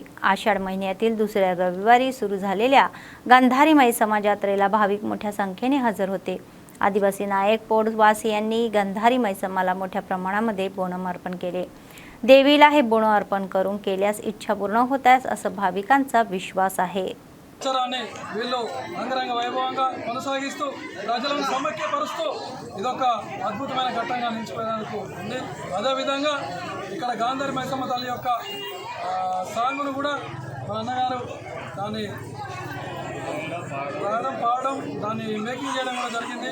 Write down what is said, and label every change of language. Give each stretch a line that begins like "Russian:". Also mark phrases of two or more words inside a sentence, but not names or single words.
Marathi: आषाढ महिन्यातील दुसऱ्या रविवारी सुरू झालेल्या गंधारी मैसम्मा जात्रेला भाविक मोठ्या संख्येने हजर होते. आदिवासी नायक पोडवासियांनी गंधारी मैसम्माला मोठ्या प्रमाणामध्ये बोनम अर्पण केले. देवीला हे बोन अर्पण करून केल्यास इच्छा पूर्ण होतात असं भाविकांचा विश्वास आहे.
Telugu: ఆచరణని వీళ్ళు అంగరంగ వైభవంగా కొనసాగిస్తూ ప్రజలను సమైక్యపరుస్తూ ఇదొక అద్భుతమైన ఘట్టంగా నిలిచిపోయేందుకు ఉంది. అదేవిధంగా ఇక్కడ గాంధారి మైసమ్మ తల్లి యొక్క సాంగును కూడా మన అన్నగారు దాన్ని రాయడం, పాడడం, దాన్ని మేకింగ్ చేయడం కూడా జరిగింది.